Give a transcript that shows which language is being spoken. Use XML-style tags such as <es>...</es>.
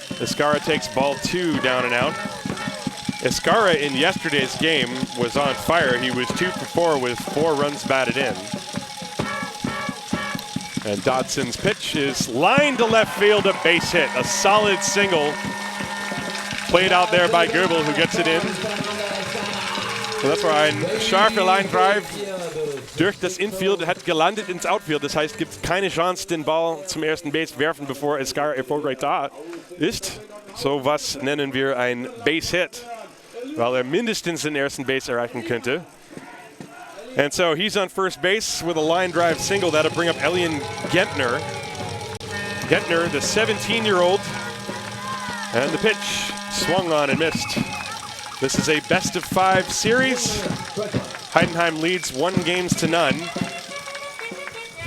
<en>Iskara takes ball 2 down and out. Iskara in yesterday's game was on fire. He was 2 for 4 with 4 runs batted in. And Dotson's pitch is lined to left field, a base hit. A solid single played out there by Goebel, who gets it in.</en> <de>So das war ein scharfer Line-Drive durch das Infield, hat gelandet ins Outfield. Das heißt, gibt keine Chance, den Ball zum ersten Base werfen, bevor Iskara erfolgreich da ist. So was nennen wir ein Base-Hit, weil mindestens den ersten Base erreichen könnte.</de> <en>And so he's on first base with a line drive single. That'll bring up Elian Gentner. Gentner, the 17-year-old. And the pitch swung on and missed. This is a best-of-5 series. Heidenheim leads 1-0.</en>